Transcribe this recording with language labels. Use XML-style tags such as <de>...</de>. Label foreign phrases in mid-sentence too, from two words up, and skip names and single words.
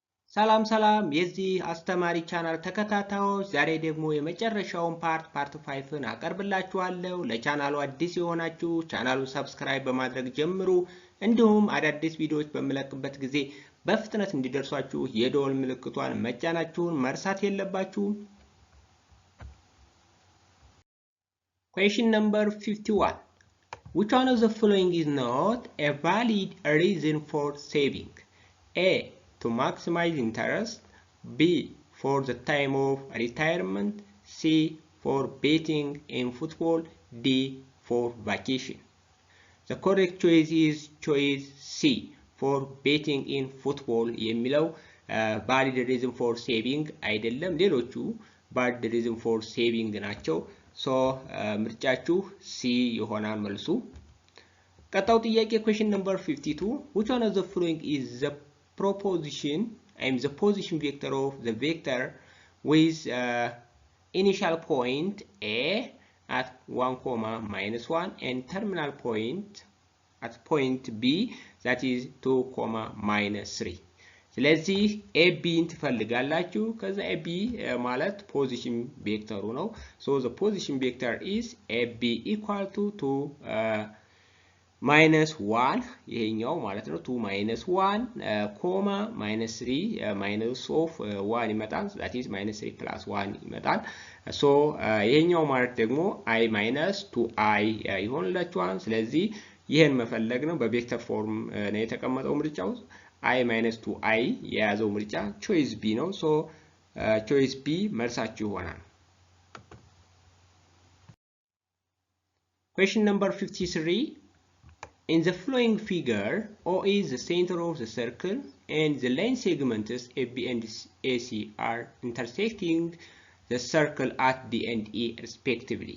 <am>ሰላም ሰላም የዚህ አስተማሪ ቻናል ተከታታዮች ዛሬ ደግሞ የመጨረሻውን ፓርት 5ን አቀርብላችኋለሁ። ለቻናሉ አዲስ የሆናችሁ ቻናሉን ሰብስክራይብ በማድረግ ጀምሩ። እንዲሁም አዳዲስ ቪዲዮዎች በመለቅበት ጊዜ በፍጥነት እንዲደርሷችሁ የደወል ምልክቷን መጫናችሁን መርሳት የለባችሁም።</am> <en>Question number 51. Which one of the following is not a valid reason for saving? A. To maximize interest. B. For the time of retirement. C. For betting in football. D. For vacation. The correct choice is choice C. For betting in football.</en> <am>የሚለው</am> <en>valid reason for saving</en> <am>አይደለም። ሌሎቹ</am> <en>valid reason for saving</en> <am>ናቸው። So ምርጫችሁ C ይሆናል መልሱ። ቀጣው ጥያቄ</am> <en>question number 52. Which one of the following is the proposition the position vector of the vector with initial point A at 1, -1 and terminal point at point B that is 2, -3.</en> <am>ስለዚህ ABን ትፈልጋላችሁ። ከዛ AB ማለት ፖዚሽን ቬክተሩ ነው።</am> <en>so the position vector is AB equal to 2</en> <am>-1 ይሄኛው ማለት ነው 2 -1 -3</am> <en>minus of 1</en> <am>ይመጣል that</am> <en>is -3 plus 1</en> <am>ይመጣል so ይሄኛው ማለት ደግሞ</am> <en>I minus 2I</en> <am>ይሆንላችኋል። ስለዚህ ይሄን መፈለግ ነው። በቬክተር ፎርም ነው የተቀመጠው ምርጫው</am> <en>I minus 2I</en> <am>የያዘው ምርጫ</am> <en>choice B</en> <am>ነው።</am> <en>so choice B</en> <am>መልሳችሁ ይሆናል።</am> <en>Question number 53. In the following figure, O is the center of the circle and the line segments AB and AC are intersecting the circle at D and E respectively.</en>